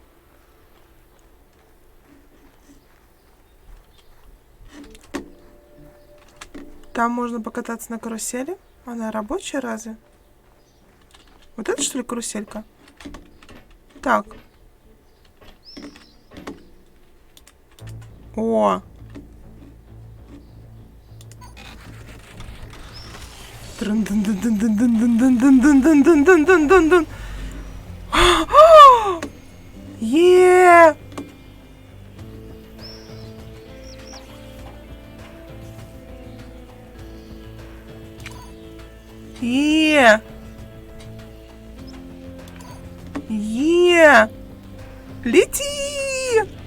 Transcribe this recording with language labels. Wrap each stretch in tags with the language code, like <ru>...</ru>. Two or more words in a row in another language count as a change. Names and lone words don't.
<ru>Там можно покататься на карусели. Она рабочая разве? Вот это что ли каруселька? Так. О! Трын-дын-дын-дын-дын-дын-дын-дын-дын-дын-дын-дын-дын-дын-дын. Е! Лети!</ru>